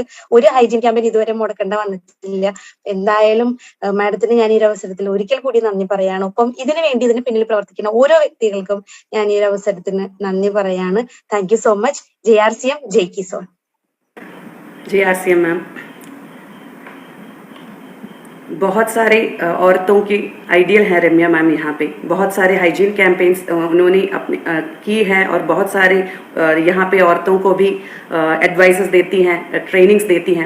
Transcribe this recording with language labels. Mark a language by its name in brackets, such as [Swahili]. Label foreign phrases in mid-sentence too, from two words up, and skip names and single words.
[Malayalam] ഒരു [English] hygiene campaign [Malayalam] ഇതുവരെ മുടക്കേണ്ട വന്നിട്ടില്ല. എന്തായാലും മാഡത്തിന് ഞാൻ ഈ ഒരു അവസരത്തിൽ ഒരിക്കൽ കൂടി നന്ദി പറയാണ്. ഒപ്പം ഇതിനു വേണ്ടി ഇതിന് പിന്നിൽ പ്രവർത്തിക്കുന്ന ഓരോ വ്യക്തികൾക്കും ഞാൻ ഈ ഒരു അവസരത്തിന് നന്ദി പറയാണ്. [English] thank you so much. JRCM ജയ് കിസോൺ. [Hindi] JRCM मैम, बहुत सारे औरतों की आइडियल है रम्या मैम यहाँ पे। बहुत सारे [English] hygiene campaigns [Hindi] उन्होंने अपने की है और बहुत सारे यहाँ पे औरतों को भी एडवाइसेस देती हैं, ट्रेनिंग्स देती हैं।